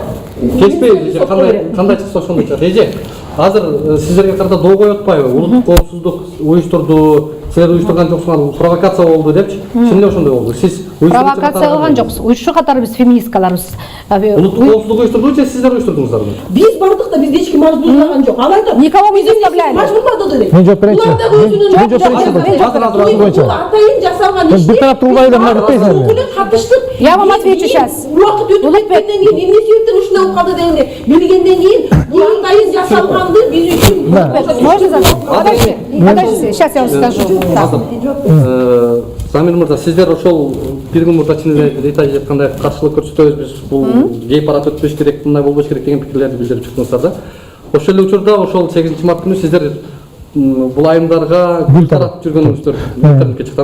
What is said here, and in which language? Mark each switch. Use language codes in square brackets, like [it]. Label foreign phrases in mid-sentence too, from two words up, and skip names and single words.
[ky] Кеспейбиз, кандай чыкса ошондой чыгат. Эже, азыр сиздерге карата доо коюп атпайбы? Улуттук коопсуздук уюштурду, силер уюштурган жоксуңар, провокация болду депчи. Чын эле ошондой болду. Сиз Провокация кылган жокпуз. Уюшуу катары биз феминисткаларбыз. улуттук коопсуздук уюштурду же сиздер уюштурдуңуздарбы? биз бардык да бизди эч ким мажбурлаган жок. Ал айтат, [ru] Никого мы не заставляем. [ky] мажбурлады деп. Мен жооп берейинчи. Булар дагы өзүнүн бойынча. атайын жасалган иш. Бир тарапты улбайды мына кетпейсиңерби? Катыштык. [ru] Я вам отвечу сейчас. [ky] Убакыт өтүп кеткенден кийин эмне себептен ушундай болуп калды дегенде билгенден кийин бул атайын жасалганды биз үчүн [ru] Подождите, сейчас я вам скажу. [ky] Замир мырза, сиздер ошол бир күн мурда чын эле Рита эже айткандай каршылык көрсөтөбүз, биз бул гей парад өтпөш керек, мындай болбош керек деген пикирлерди билдирип чыктыңыздар да. Ошол эле учурда ошол 8 март күнү сиздер бул айымдарга гүл таратып жүргөнүңүздөр интернетке чыкты.